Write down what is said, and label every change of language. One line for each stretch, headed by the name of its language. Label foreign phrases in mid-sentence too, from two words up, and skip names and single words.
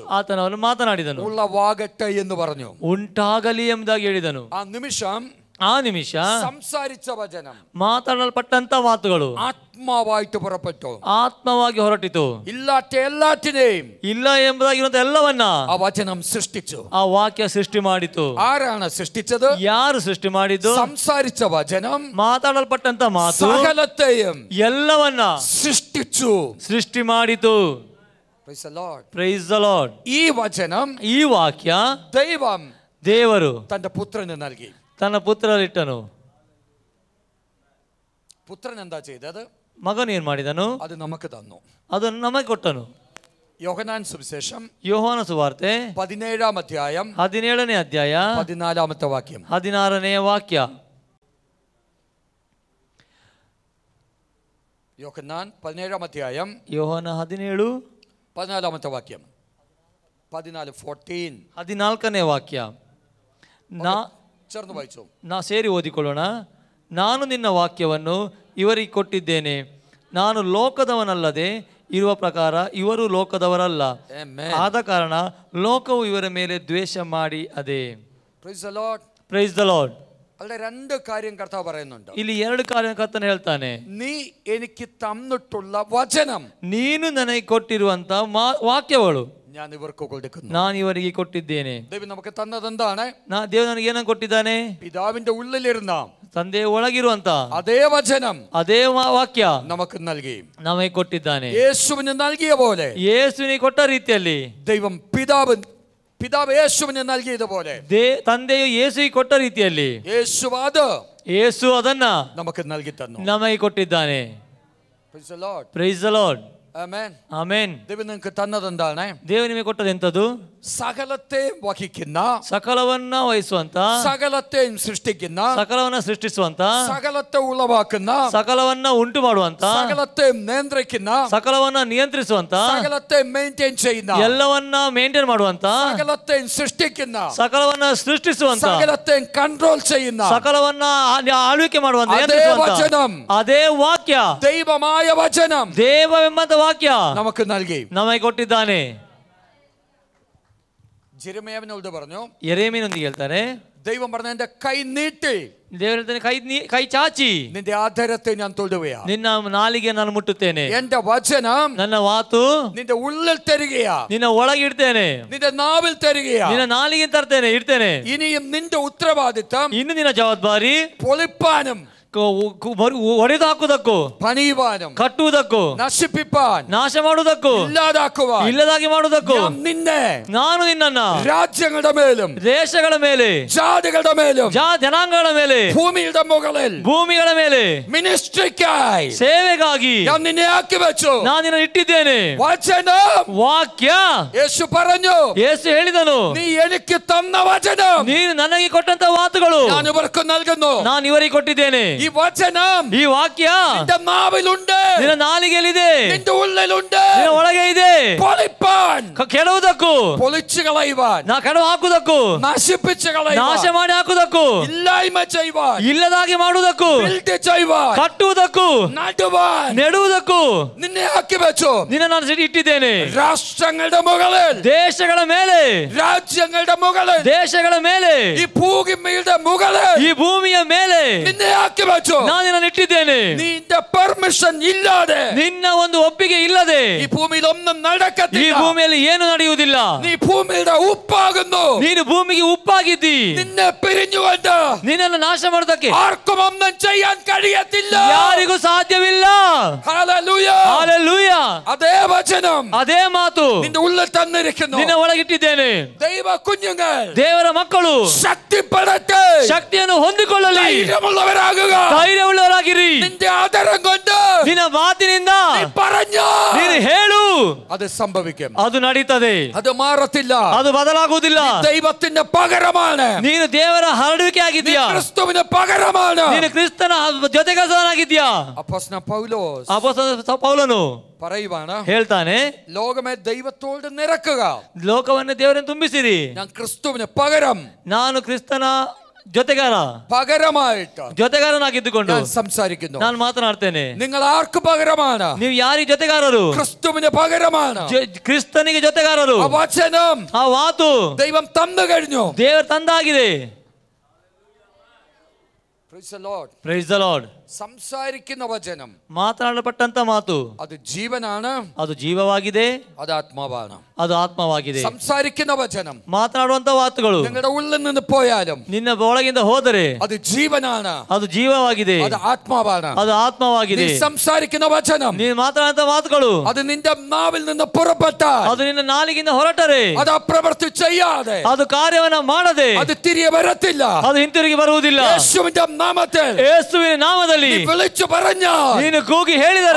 Kannada: ಆತನವನು ಮಾತನಾಡಿದನು.
Malayalam: ഉളവാകട്ടെ എന്ന് പറഞ്ഞു.
Kannada: ಉಂಟಾಗಲಿ ಎಂಬುದಾಗಿ ಹೇಳಿದನು.
Malayalam: ആ നിമിഷം
Kannada: ಆ ನಿಮಿಷ
Malayalam: സംസാരിച്ച വചനം
Kannada: ಮಾತನಾಡಲ್ಪಟ್ಟಂತ ಮಾತುಗಳು
Malayalam: ആത്മാവായിട്ട് പുറപ്പെട്ടു.
Kannada: ಆತ್ಮವಾಗಿ ಹೊರಟಿತು.
Malayalam: ഇല്ലാത്ത എല്ലാറ്റിനെയും
Kannada: ಇಲ್ಲ ಎಂಬುದಾಗಿರುವಂತ ಎಲ್ಲವನ್ನ
Malayalam: ആ വചനം സൃഷ്ടിച്ചു.
Kannada: ಆ ವಾಕ್ಯ ಸೃಷ್ಟಿ ಮಾಡಿತು.
Malayalam: ആരാണ് സൃഷ്ടിച്ചത്?
Kannada: ಯಾರು ಸೃಷ್ಟಿ ಮಾಡಿದ್ದು?
Malayalam: സംസാരിച്ച വചനം
Kannada: ಮಾತಾಡಲ್ಪಟ್ಟಂತ ಮಾತು
Malayalam: സകലത്തെയും
Kannada: ಎಲ್ಲವನ್ನ
Malayalam: സൃഷ്ടിച്ചു.
Kannada: ಸೃಷ್ಟಿ ಮಾಡಿತು.
English: Praise the Lord. Praise the Lord.
Malayalam: ഈ വചനം
Kannada: ಈ ವಾಕ್ಯ
Malayalam: ദൈവം
Kannada: ದೇವರು
Malayalam: തന്റെ പുത്രന് നൽകി.
Kannada: ತನ್ನ ಪುತ್ರರಿಟ್ಟನು.
Malayalam: പുത്രൻ എന്താ ചെയ്തത്?
Kannada: ಮಗನು ಏನ್ ಮಾಡಿದನು?
Malayalam: അത് നമുക്ക് തന്നു.
Kannada: ಅದನ್ನು ನಮಗೆ ಕೊಟ್ಟನು.
Malayalam: യോഹന്നാൻ സുവിശേഷം
Kannada: ಯೋಹಾನ ಸುವಾರ್ತೆ
Malayalam: 17-ാം അധ്യായം
Kannada: 17ನೇ ಅಧ್ಯಾಯ
Malayalam: 14-ാമത്തെ വാക്യം.
Kannada: 16ನೇ ವಾಕ್ಯ.
Malayalam: യോഹന്നാൻ 17-ാം അധ്യായം
Kannada: ಯೋಹಾನ 17
Malayalam: 14-ാമത്തെ വാക്യം.
Kannada: 14ನೇ ವಾಕ್ಯ.
Malayalam: ചേർന്ന് വായിച്ചു.
Kannada: ಸೇರಿ ಓದಿಕೊಳ್ಳೋಣ. ನಾನು ನಿನ್ನ ವಾಕ್ಯವನ್ನು ಇವರಿಗೆ ಕೊಟ್ಟಿದ್ದೇನೆ. ನಾನು ಲೋಕದವನಲ್ಲದೆ ಇರುವ ಪ್ರಕಾರ ಇವರು ಲೋಕದವರಲ್ಲ. ಆದ ಕಾರಣ ಲೋಕವು ಇವರ ಮೇಲೆ ದ್ವೇಷ ಮಾಡಿ ಅದೇ.
English: Praise the Lord. Praise the Lord.
Malayalam: അവിടെ രണ്ട് കാര്യം കർത്താവ് പറയുന്നുണ്ട്.
Kannada: ಇಲ್ಲಿ 2 ಕಾರ್ಯ ಕರ್ತನು ಹೇಳ್ತಾನೆ.
Malayalam: നീ എനിക്ക് തന്നിട്ടുള്ള വചനം,
Kannada: ನೀನು ನನಗೆ ಕೊಟ್ಟಿರುವಂತ ವಾಕ್ಯಗಳು
Malayalam: ഞാൻ ഇവർക്ക് കൊടുക്കുന്നു.
Kannada: ನಾನು ಇವರಿಗೆ ಕೊಟ್ಟಿದ್ದೇನೆ.
Malayalam: ദൈവം നമുക്ക് തന്നത് എന്താണ്?
Kannada: ದೇವರು ನನಗೆ ಏನನ್ನು ಕೊಟ್ಟಿದ್ದಾನೆ?
Malayalam: പിതാവിന്റെ ഉള്ളിലിരുന്ന
Kannada: ತಂದೆಯ ಒಳಗಿರುವಂತ
Malayalam: അതേ വചനം
Kannada: ಅದೇ ವಾಕ್ಯ
Malayalam: നമുക്ക് നൽകി.
Kannada: ನಮಗೆ ಕೊಟ್ಟಿದ್ದಾನೆ.
Malayalam: യേശുവിന് നൽകിയ പോലെ,
Kannada: ಯೇಸುವಿನಿಗೆ ಕೊಟ್ಟ ರೀತಿಯಲ್ಲಿ
Malayalam: ദൈവം പിതാവ് യേശുവിന് നൽകിയതുപോലെ
Kannada: ತಂದೆಯು ಯೇಸುವಿಗೆ ಕೊಟ್ಟ ರೀತಿಯಲ್ಲಿ
Malayalam: യേശു
Kannada: ಅದನ್ನ
Malayalam: നമുക്ക് നൽകി തന്നു.
Kannada: ನಮಗೆ ಕೊಟ್ಟಿದ್ದಾನೆ.
English: Praise the Lord. Praise the Lord.
Malayalam: ആമേൻ.
Kannada: ಆಮೆನ್.
Malayalam: ദൈവം നിങ്ങൾക്ക് തന്നത് എന്താണ്?
Kannada: ದೇವರು ನಿಮಗೆ ಕೊಟ್ಟದ್ದು ಎಂತದು?
Malayalam: സകലത്തെയും വഹിക്കുന്ന,
Kannada: ಸಕಲವನ್ನ ವಹಿಸುವಂತ,
Malayalam: സകലത്തെയും സൃഷ്ടിക്കുന്ന,
Kannada: ಸಕಲವನ್ನ ಸೃಷ್ಟಿಸುವಂತ,
Malayalam: സകലത്തെ ഉളവാക്കുന്ന,
Kannada: ಸಕಲವನ್ನ ಉಂಟು ಮಾಡುವಂತ,
Malayalam: സകലത്തെയും നിയന്ത്രിക്കുന്ന,
Kannada: ಸಕಲವನ್ನ ನಿಯಂತ್ರಿಸುವಂತ,
Malayalam: സകലത്തെയും മെയിൻറ്റെയിൻ ചെയ്യുന്ന,
Kannada: ಎಲ್ಲವನ್ನ ಮೇಂಟೈನ್ ಮಾಡುವಂತ,
Malayalam: സകലത്തെയും സൃഷ്ടിക്കുന്ന,
Kannada: ಸಕಲವನ್ನ ಸೃಷ್ಟಿಸುವಂತ,
Malayalam: സകലത്തെയും കൺട്രോൾ ചെയ്യുന്ന,
Kannada: ಸಕಲವನ್ನ ಆಳ್ವಿಕೆ ಮಾಡುವಂತ, ಅದೇ ವಾಕ್ಯ,
Malayalam: ദൈവമായ വചനം,
Kannada: ದೇವವೆಂಬಂತ ವಾಕ್ಯ
Malayalam: നമുക്ക് നൽകി,
Kannada: ನಮಗೆ ಕೊಟ್ಟಿದ್ದಾನೆ.
Malayalam: ജെರೆಮೀಯನೋട് പറഞ്ഞു,
Kannada: ಯೆರೆಮೀಯನೊಂದಿಗೆ ಹೇಳ್ತಾನೆ,
Malayalam: ദൈവം പറഞ്ഞു, എന്റെ കൈ നീട്ടി,
Kannada: ದೇವರು ಹೇಳ್ತಾನೆ, ಕೈ ಚಾಚಿ
Malayalam: നിന്റെ ആധാരത്തെ ഞാൻ തൊടുകയാ,
Kannada: ನಿನ್ನ ನಾಲಿಗೆ ನಾನು ಮುಟ್ಟುತ್ತೇನೆ,
Malayalam: എന്റെ വചനം
Kannada: ನನ್ನ ಮಾತು
Malayalam: നിന്റെ ഉള്ളിൽ തരികയാ,
Kannada: ನಿನ್ನ ಒಳಗೆ ಇಡ್ತೇನೆ,
Malayalam: നിന്റെ നാവിൽ തരികയാ,
Kannada: ನಿನ್ನ ನಾಲಿಗೆ ತರ್ತೇನೆ, ಇಡ್ತೇನೆ.
Malayalam: ഇനിയും നിന്റെ ഉത്തരവാദിത്തം
Kannada: ಇನ್ನು ನಿನ್ನ ಜವಾಬ್ದಾರಿ
Malayalam: പൊളിപ്പാനും
Kannada: ಒಡೆದು ಹಾಕುವುದಕ್ಕೂ,
Malayalam: പണിയുവാനും,
Kannada: ಕಟ್ಟುವುದಕ್ಕೂ,
Malayalam: നശിപ്പിപ്പാൻ,
Kannada: ನಾಶ ಮಾಡುವುದಕ್ಕೂ,
Malayalam: ഇല്ലാതാക്കുവാൻ,
Kannada: ಇಲ್ಲದಾಗಿ ಮಾಡುವುದಕ್ಕೂ
Malayalam: നിന്നെ
Kannada: ನಾನು ನಿನ್ನನ್ನ
Malayalam: രാജ്യങ്ങളുടെ മേലും,
Kannada: ದೇಶಗಳ ಮೇಲೆ,
Malayalam: ജാതികളുടെ മേലും,
Kannada: ಜನಾಂಗಗಳ ಮೇಲೆ,
Malayalam: ഭൂമിയുടെ മുകളിൽ,
Kannada: ಭೂಮಿಗಳ ಮೇಲೆ,
Malayalam: മിനിസ്ട്രിക്കായി,
Kannada: ಸೇವೆಗಾಗಿ
Malayalam: ഞാൻ നിന്നെ ആക്കി വെച്ചു.
Kannada: ನಾನು ನಿನ್ನ ಇಟ್ಟಿದ್ದೇನೆ.
Malayalam: വചനം,
Kannada: ವಾಕ್ಯ,
Malayalam: യേശു പറഞ്ഞു,
Kannada: ಯೇಸು ಹೇಳಿದನು,
Malayalam: നീ എനിക്ക് തന്ന വചനം
Kannada: ನೀನು ನನಗೆ ಕೊಟ್ಟಂತ ಮಾತುಗಳು
Malayalam: ഞാൻ ഇവർക്ക് നൽകുന്നു.
Kannada: ನಾನು ಇವರಿಗೆ ಕೊಟ್ಟಿದ್ದೇನೆ.
Malayalam: ഈ വചനം,
Kannada: ಈ ವಾಕ್ಯ
Malayalam: നിന്റെ നാവിലുണ്ട്,
Kannada: ನಿನ್ನ ನಾಲಿಗೆಯಲ್ಲಿದೆ,
Malayalam: നിന്റെ ഉള്ളിലുണ്ട്.
Kannada: ನಿನ್ನ ಒಳಗೆ ಇದೆ.
Malayalam: പൊളിപ്പാൻ,
Kannada: ಕೆಡವುದಕ್ಕೂ,
Malayalam: പൊളിച്ചു കളയുവാൻ,
Kannada: ಕೆಡವು ಹಾಕುವುದಕ್ಕೂ,
Malayalam: നശിപ്പിച്ചു
Kannada: ನಾಶ
Malayalam: കളയുവാൻ,
Kannada: ಮಾಡಿ ಹಾಕುವುದಕ್ಕೂ,
Malayalam: ഇല്ലായ്മ ചെയ്യുവാൻ,
Kannada: ಇಲ್ಲದಾಗಿ ಮಾಡುವುದಕ್ಕೂ,
Malayalam: ബിൽഡ് ചെയ്യുവാൻ,
Kannada: ಕಟ್ಟುವುದಕ್ಕೂ,
Malayalam: നടുവാൻ
Kannada: ನೆಡುವುದಕ್ಕೂ
Malayalam: നിന്നെ ആക്കി വെച്ചു.
Kannada: ನಿನ್ನ ನಾನು ಇಟ್ಟಿದ್ದೇನೆ.
Malayalam: രാഷ്ട്രങ്ങളുടെ മുകളിൽ,
Kannada: ದೇಶಗಳ ಮೇಲೆ,
Malayalam: രാജ്യങ്ങളുടെ മുകളിൽ,
Kannada: ದೇಶಗಳ ಮೇಲೆ,
Malayalam: ഈ ഭൂമിയുടെ മുകളിൽ
Kannada: ಈ ಭೂಮಿಯ ಮೇಲೆ
Malayalam: നിന്നെ ആക്കി വെച്ചു.
Kannada: ನಾನು ನಿನ್ನನ್ನು ಇಟ್ಟಿದ್ದೇನೆ.
Malayalam: നിന്റെ പെർമിഷൻ ഇല്ലാതെ,
Kannada: ನಿನ್ನ ಒಂದು ಒಪ್ಪಿಗೆ ಇಲ್ಲದೆ
Malayalam: ഈ ഭൂമിയിൽ ഒന്നും
Kannada: ಈ
Malayalam: നടക്കത്തില്ല.
Kannada: ಭೂಮಿಯಲ್ಲಿ ಏನು ನಡೆಯುವುದಿಲ್ಲ.
Malayalam: നീ ഭൂമിയുടെ ഉപ്പാകുന്നു.
Kannada: ನೀನು ಭೂಮಿಗೆ ಉಪ್ಪಾಗಿದ್ದಿ.
Malayalam: നിന്നെ പിരിഞ്ഞുകൊണ്ട്
Kannada: ನಿನ್ನನ್ನು ನಾಶ ಮಾಡೋದಕ್ಕೆ
Malayalam: ആർക്കും ഒന്നും ചെയ്യാൻ കഴിയത്തില്ല.
Kannada: ಯಾರಿಗೂ ಸಾಧ್ಯವಿಲ್ಲ.
Malayalam: ഹല്ലേലൂയ.
Kannada: ಹಲ್ಲೆಲೂಯಾ.
Malayalam: അതേ വചനം,
Kannada: ಅದೇ ಮಾತು
Malayalam: നിന്റെ ഉള്ളിൽ തന്നിരിക്കുന്നു.
Kannada: ನಿನ್ನ ಒಳಗಿಟ್ಟಿದ್ದೇನೆ.
Malayalam: ദൈവ കുഞ്ഞുങ്ങൾ
Kannada: ದೇವರ ಮಕ್ಕಳು
Malayalam: ശക്തിപ്പെടട്ടെ,
Kannada: ಶಕ್ತಿಯನ್ನು ಹೊಂದಿಕೊಳ್ಳಲಿ,
Malayalam: ധൈര്യമുള്ളവരാകുക.
Kannada: ಧೈರ್ಯವುಳ್ಳವರಾಗಿರಿ.
Malayalam: നിന്റെ ആദരം കൊണ്ട്
Kannada: ನಿನ್ನ ಮಾತಿನಿಂದ ನೀನು ಹೇಳು,
Malayalam: അത് സംഭവിക്കും.
Kannada: ಅದು ನಡೀತದೆ,
Malayalam: അത് മാറത്തില്ല,
Kannada: ಅದು ಬದಲಾಗುವುದಿಲ್ಲ.
Malayalam: ദൈവത്തിന്റെ പകരമാണ്.
Kannada: ನೀನು ದೇವರ ಹರಡುವಿಕೆ ಆಗಿದ್ಯಾ,
Malayalam: ക്രിസ്തുവിന്റെ പകരമാണ്.
Kannada: ನೀನು ಕ್ರಿಸ್ತನ ಜೊತೆಗಾರನಾಗಿದ್ಯಾ.
Malayalam: അപ്പോസ്തലൻ പൗലോസ്
Kannada: ಪೌಲನು
Malayalam: പറയുവാണ്,
Kannada: ಹೇಳ್ತಾನೆ,
Malayalam: ലോകമേ ദൈവത്തോട് നിറക്കുക,
Kannada: ಲೋಕವನ್ನು ದೇವರನ್ನು ತುಂಬಿಸಿರಿ.
Malayalam: ഞാൻ ക്രിസ്തുവിന് പകരം,
Kannada: ನಾನು ಕ್ರಿಸ್ತನ ಜೊತೆಗಾರ,
Malayalam: പകരമായിട്ട്
Kannada: ಜೊತೆಗಾರನಾಗಿದ್ದುಕೊಂಡು
Malayalam: ഞാൻ സംസാരിക്കുന്നു.
Kannada: ನಾನು ಮಾತನಾಡ್ತೇನೆ.
Malayalam: നിങ്ങൾ ആർക്ക് പകരമാണ്?
Kannada: ನೀವು ಯಾರಿಗೆ ಜೊತೆಗಾರರು?
Malayalam: ക്രിസ്തുവിന് പകരമാണ്.
Kannada: ಕ್ರಿಸ್ತನಿಗೆ ಜೊತೆಗಾರರು.
Malayalam: ആ വചനം
Kannada: ಆ ಮಾತು
Malayalam: ദൈവം തന്നു കഴിഞ്ഞു.
Kannada: ದೇವರು ತಂದಾಗಿದೆ.
English: Praise the Lord. Praise the Lord.
Malayalam: സംസാരിക്കുന്ന വചനം,
Kannada: ಮಾತನಾಡಲ್ಪಟ್ಟಂತ ಮಾತು,
Malayalam: അത് ജീവനാണ്,
Kannada: ಅದು ಜೀವವಾಗಿದೆ,
Malayalam: അത് ആത്മാവാണ്.
Kannada: ಅದು ಆತ್ಮವಾಗಿದೆ.
Malayalam: സംസാരിക്കുന്ന വചനം
Kannada: ಮಾತನಾಡುವಂತ ಮಾತುಗಳು
Malayalam: നിങ്ങളുടെ ഉള്ളിൽ നിന്ന് പോയാലും
Kannada: ನಿನ್ನ ಒಳಗಿಂದ ಹೋದರೆ
Malayalam: അത് ജീവനാണ്,
Kannada: ಅದು ಜೀವವಾಗಿದೆ,
Malayalam: അത് ആത്മാവാണ്.
Kannada: ಅದು ಆತ್ಮವಾಗಿದೆ.
Malayalam: നീ സംസാരിക്കുന്ന വചനം,
Kannada: ನೀನು ಮಾತನಾಡುವಂತ ಮಾತುಗಳು
Malayalam: അത് നിന്റെ നാവിൽ നിന്ന് പുറപ്പെട്ടാൽ,
Kannada: ಅದು ನಿನ್ನ ನಾಲಿಗಿಂದ ಹೊರಟರೆ,
Malayalam: അത് അപ്രവൃത്തി ചെയ്യാതെ,
Kannada: ಅದು ಕಾರ್ಯವನ್ನ ಮಾಡದೆ,
Malayalam: അത് തിരികെ വരത്തില്ല.
Kannada: ಅದು ಹಿಂತಿರುಗಿ ಬರುವುದಿಲ್ಲ.
Malayalam: യേശുവിന്റെ നാമത്തിൽ
Kannada: ಯೇಸುವಿನ ನಾಮದಲ್ಲಿ
Malayalam: നീ വിളിച്ചു പറഞ്ഞാൽ,
Kannada: ನೀನು ಕೂಗಿ ಹೇಳಿದರೆ,